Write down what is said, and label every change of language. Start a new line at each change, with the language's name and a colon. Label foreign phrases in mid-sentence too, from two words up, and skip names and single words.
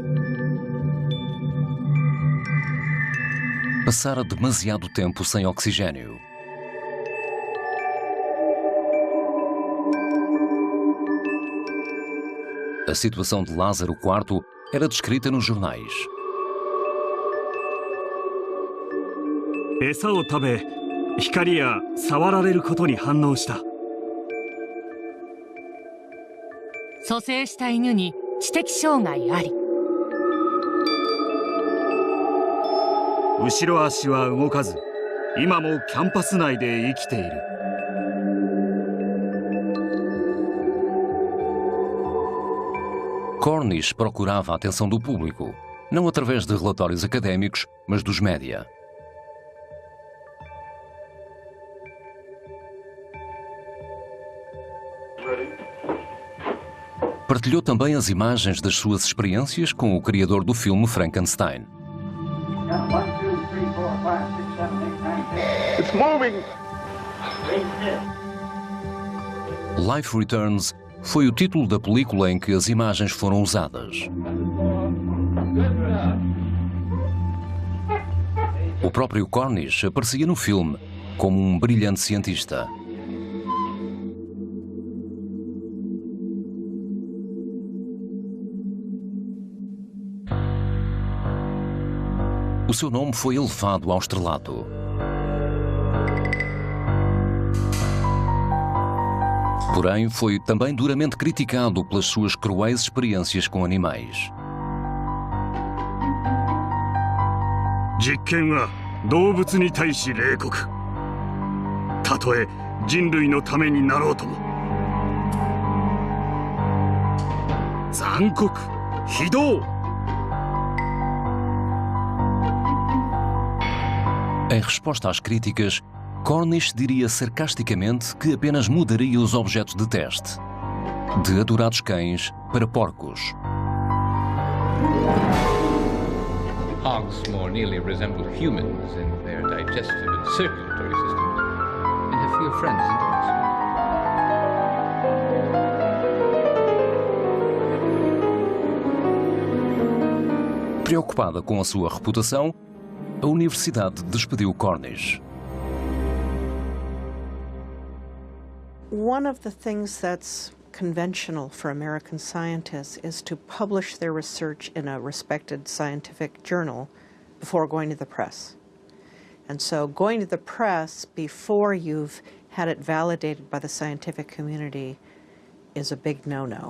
Portuguese: Passara demasiado tempo sem oxigênio. A situação de Lázaro IV era descrita nos jornais.
Japanese: 餌を食べ、光や触られることに反応した。蘇生した犬に知的障害あり。後ろ足は動かず、今もキャンパス内で生きている。
Portuguese: Cornish procurava a atenção do público, não através de relatórios académicos, mas dos média. Partilhou também as imagens das suas experiências com o criador do filme Frankenstein.
English: It's moving.
Portuguese: Life Returns foi o título da película em que as imagens foram usadas. O próprio Cornish aparecia no filme como um brilhante cientista. O seu nome foi elevado ao estrelato. Porém, foi também duramente criticado pelas suas cruéis experiências com animais.
Japanese: 実験は動物に対し冷酷。たとえ人類のためになろうとも。残酷、非道。
Portuguese: Em resposta às críticas, Cornish diria sarcasticamente que apenas mudaria os objetos de teste, de adorados cães para porcos.
English: Hogs more nearly resemble humans in their digestive and circulatory systems, and have fewer friends and dogs.
Portuguese: Preocupada com a sua reputação, a universidade despediu Cornish. One of the things that's conventional for American scientists is to publish their research in a respected scientific journal before going to the press. And so going to the press before you've had it validated by the scientific community is a big no-no.